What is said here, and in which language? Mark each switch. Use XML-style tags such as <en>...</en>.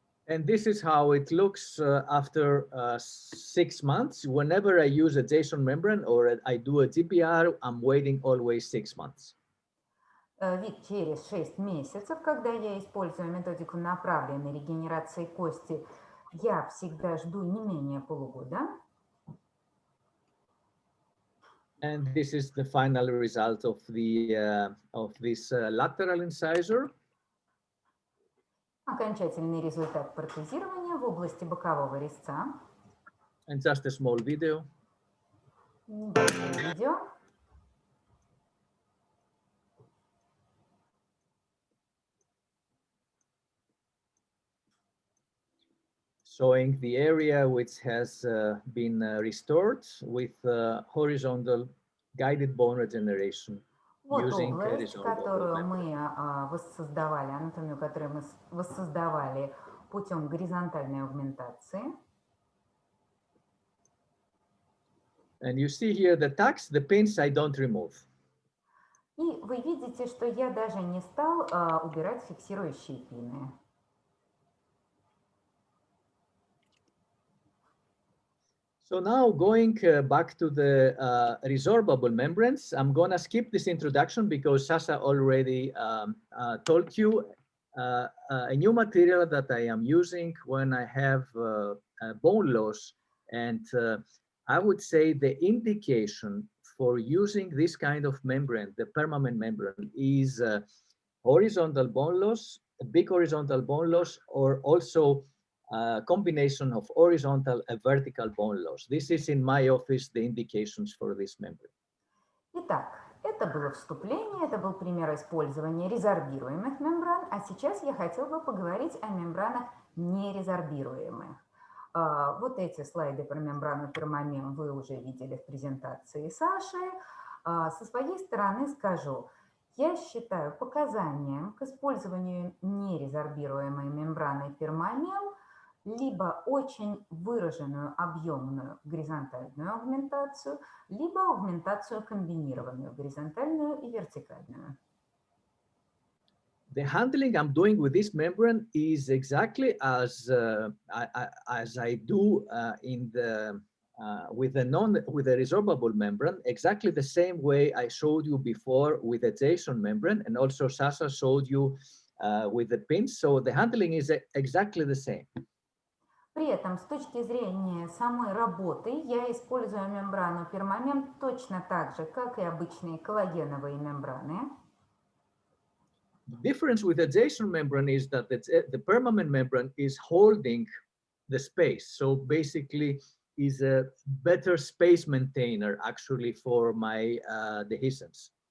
<en>And this is how it looks after 6 months. Whenever I use a Jason membrane or I do a GPR, I'm waiting always 6 months.</en> <ru>Вид через 6 месяцев, когда я использую методику направленной регенерации кости, я всегда жду не менее полугода.</ru> <en>And this is the final result of this lateral incisor.</en> <ru>Окончательный результат протезирования в области бокового резца.</ru> <en>And just a small video.</en> <ru>Небольшое видео.</ru> <en>showing the area which has been restored with horizontal guided bone regeneration</en> <ru>Вот</ru> <en>using</en> <ru>область,</ru> <en>resorbable</en> <ru>которую</ru> <en>membrane.</en> <ru>мы воссоздавали, анатомию, которую мы воссоздавали путем горизонтальной аугментации.</ru> <en>And you see here the tacks, the pins I don't remove.</en> <ru>И вы видите, что я даже не стал убирать фиксирующие пины.</ru> <en>So now going back to the resorbable membranes, I'm going to skip this introduction because Sasha already told you a new material that I am using when I have bone loss. And I would say the indication for using this kind of membrane, the permanent membrane, is horizontal bone loss, a big horizontal bone loss, or also combination of horizontal and vertical bone loss. This is in my office the indications for this membrane.</en> <ru>Итак, это было вступление, это был пример использования резорбируемых мембран, а сейчас я хотел бы поговорить о мембранах нерезорбируемых. Вот эти слайды про мембрану permamem вы уже видели в презентации Саши. Со своей стороны скажу, я считаю показанием к использованию нерезорбируемой мембраны permamem либо очень выраженную объемную горизонтальную аугментацию, либо аугментацию комбинированную, горизонтальную и вертикальную.</ru> <en>The handling I'm doing with this membrane is exactly as I do in the with the resorbable membrane, exactly the same way I showed you before with the Jason membrane, and also Sasha showed you with the pins. So the handling is exactly the same.</en> <ru>При этом, с точки зрения самой работы, я использую мембрану permamem точно так же, как и обычные коллагеновые мембраны.</ru> <en>The difference with the Jason membrane is that the permanent membrane is holding the space. So basically is a better space maintainer actually for my dehiscence.</en>